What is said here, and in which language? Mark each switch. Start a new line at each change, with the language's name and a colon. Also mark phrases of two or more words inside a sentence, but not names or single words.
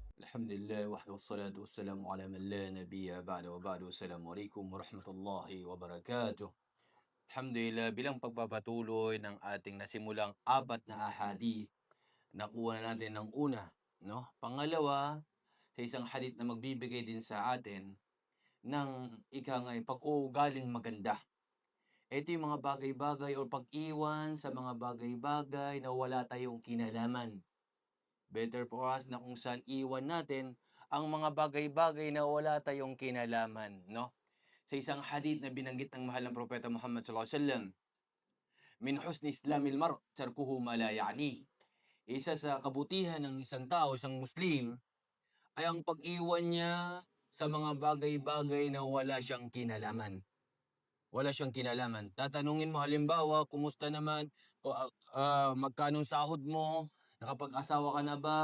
Arabic: الحمد لله وحده والصلاة والسلام على من لا نبي بعده وبعد. السلام عليكم ورحمة الله وبركاته.
Filipino: Alhamdulillah bilang pagpapatuloy ng ating nasimulang apat na ahadith, nakuha na natin ng una, 'no? Pangalawa, sa isang hadith na magbibigay din sa atin ng ika nga'y pag-uugaling maganda. Ito yung mga bagay-bagay o pag-iwan sa mga bagay-bagay na wala tayong kinalaman.
English: Better for us
Filipino: na kung saan iwan natin ang mga bagay-bagay na wala tayong kinalaman, 'no? Sa isang hadith na binanggit ng mahal na propeta
Arabic: Muhammad صلى الله عليه وسلم من حسن إسلام المرء تركه ما لا يعنيه."
Filipino: Isa sa kabutihan ng isang tao, isang Muslim, ay ang pag-iwan niya sa mga bagay-bagay na wala siyang kinalaman. Wala siyang kinalaman. Tatanungin mo halimbawa, "Kumusta naman? Magkano sahod mo? Nakapag-asawa ka na ba?"